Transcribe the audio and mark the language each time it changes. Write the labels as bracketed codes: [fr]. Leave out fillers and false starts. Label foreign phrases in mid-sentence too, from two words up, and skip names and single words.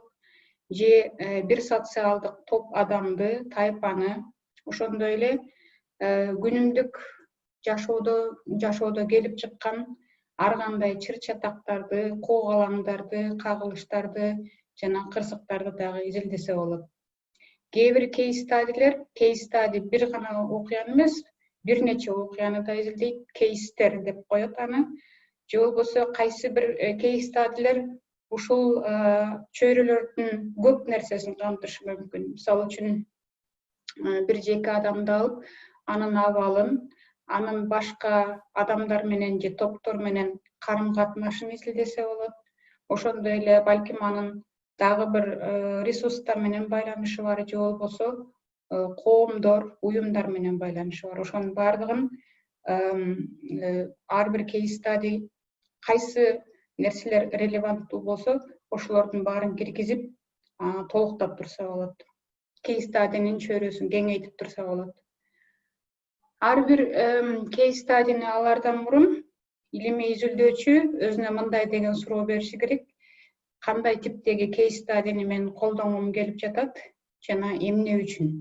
[ky] Же бир социалдык топ адамды, тайпаны, ошондой эле күнүмдүк жашоодо келип чыккан ар кандай чыр чатактарды, коогалаңдарды, кагылыштарды жана кырсыктарды дагы изилдесе болот. Кээ бир [en] case study [ky] бир гана окуяны эмес, бир нече окуяны да изилдейт, кейстер деп коет аны. Же болбосо кайсы бир [en] case study'лер [ky] ушул чөйрөлөрдүн көп нерсесин камтышы мүмкүн. Мисалы үчүн бир жеке адамды алып, анын абалын, анын башка адамдар менен же топтор менен карым катнашын изилдесе болот. Ошондой эле балким анын дагы бир ресурстар менен байланышы бар, же болбосо коомдор, уюмдар менен байланышы бар. Ошонун баардыгын ар бир [en] case study [ky] кайсы нерселер релеванттуу болсо, ошолордун баарын киргизип, толуктап турса болот. [en] Case study'нин [ky] чөйрөсүн кеңейтип турса болот. Ар бир [en] case study'ни [ky] алардан мурун илимий изилдөөчү өзүнө мындай деген суроо бериши керек: кандай типтеги [en] case study'ни [ky] мен колдонгум келип жатат жана эмне үчүн?